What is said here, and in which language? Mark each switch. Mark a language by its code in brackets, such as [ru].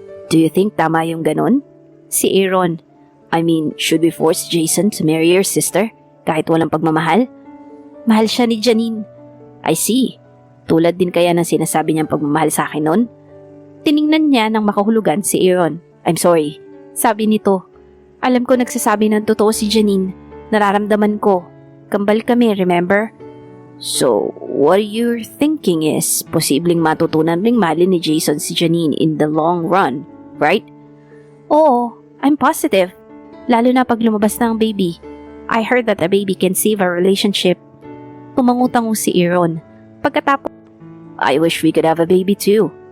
[en] Do you think [tl] tama yung ganon? Si Aaron. [en] I mean, should we force Jason to marry your sister [tl] kahit walang pagmamahal? Mahal siya ni Janine. [en] I see. [tl] Tulad din kaya ng sinasabi niyang pagmamahal sa akin nun? Tiningnan niya ng makahulugan si Aaron. [en] I'm sorry. [tl] Sabi nito, alam ko nagsasabi ng totoo si Janine. Nararamdaman ko. Kambal kami, remember? [en] So, what you're thinking is [tl] posibleng matutunan ring mahalin ni Jason si Janine [en] in the long run, right? Oo, I'm positive. [tl] Lalo na pag lumabas na ang baby. [en] I heard that a baby can save a relationship. [tl] Tumangutango si Aaron. Pagkatapos, [en] I wish we could have a baby too.